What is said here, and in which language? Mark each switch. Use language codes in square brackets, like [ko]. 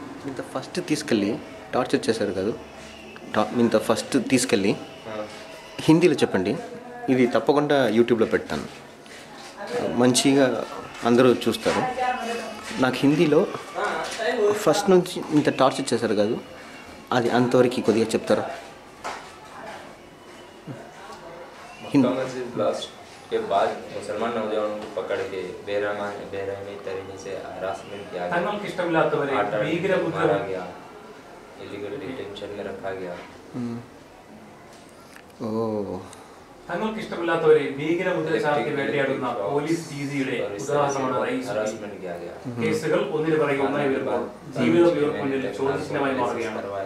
[te] ఇంత ఫస్ట్ తీసుకెళ్ళి టార్చర్ చేశారు కదా, ఇంత ఫస్ట్ తీసుకెళ్ళి హిందీలో చెప్పండి, ఇది తప్పకుండా యూట్యూబ్లో పెడతాను, మంచిగా అందరూ చూస్తారు. నాకు హిందీలో ఫస్ట్ నుంచి ఇంత టార్చర్ చేశారు కాదు, అది అంతవరకు కొద్దిగా చెప్తారా? [hi] ब्लास्ट के बाद मुसलमान नौजवानों को पकड़ के बेरहमी तरीके से हरासमेंट किया गया, मारा गया, इलीगल डिटेंशन में रखा गया. ఓ [ml] തങ്ങൾക്ക് ഇഷ്ടമില്ലാത്തവരെ ഭീകരമുദ്ര ചാർത്തി വേട്ടയാടുന്ന പോലീസ് രീതിയുടെ ഉദാഹരണമാണ് റയീസ്. കേസുകൾ ഒന്നിനു പിറകെ ഒന്നായി വരുമ്പോൾ ജീവിതം ഇവർക്ക് മുന്നിൽ ചോദ്യചിഹ്നമായി മാറുകയാണ്.